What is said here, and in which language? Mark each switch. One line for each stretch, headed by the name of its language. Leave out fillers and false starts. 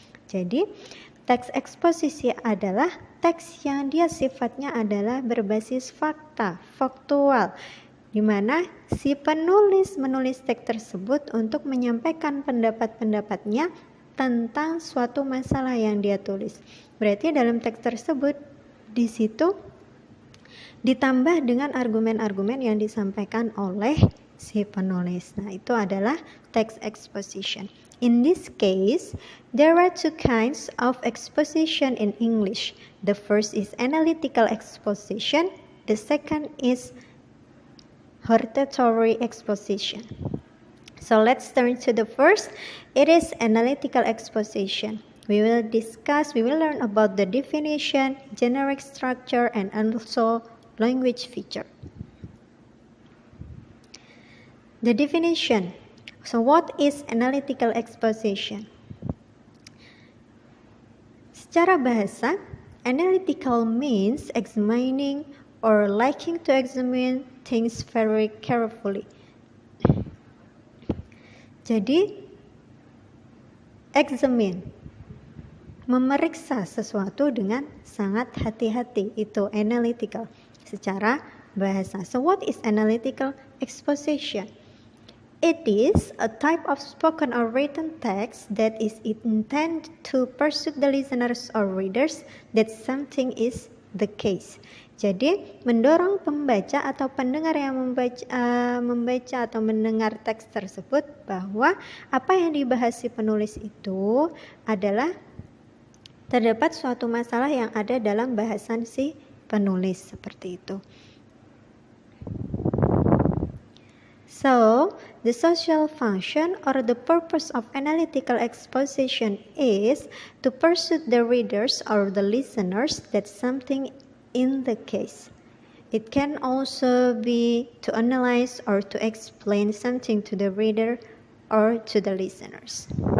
Indonesian: Jadi, teks eksposisi adalah teks yang dia sifatnya adalah berbasis fakta, faktual, di mana si penulis menulis teks tersebut untuk menyampaikan pendapat-pendapatnya tentang suatu masalah yang dia tulis. Berarti dalam teks tersebut di situ ditambah dengan argumen-argumen yang disampaikan oleh si penulis. Nah, itu adalah
English: text exposition. In this case, there are two kinds of exposition in English. The first is analytical exposition. The second is hortatory exposition. So let's turn to the first. It is analytical exposition. We will learn about the definition, generic structure, and also language feature. The definition. So what is analytical exposition?
Indonesian: Secara bahasa,
English: analytical means examining or liking to examine things very carefully.
Indonesian: Jadi, examine, memeriksa sesuatu dengan sangat hati-hati, itu analytical secara bahasa.
English: So what is analytical exposition? It is a type of spoken or written text that is intended to persuade the listeners or readers that something is the case.
Indonesian: Jadi, mendorong pembaca atau pendengar yang membaca atau mendengar teks tersebut bahwa apa yang dibahas si penulis itu adalah terdapat suatu masalah yang ada dalam bahasan si penulis, seperti itu.
English: So, the social function or the purpose of analytical exposition is to persuade the readers or the listeners that something in the case. It can also be to analyze or to explain something to the reader or to the listeners.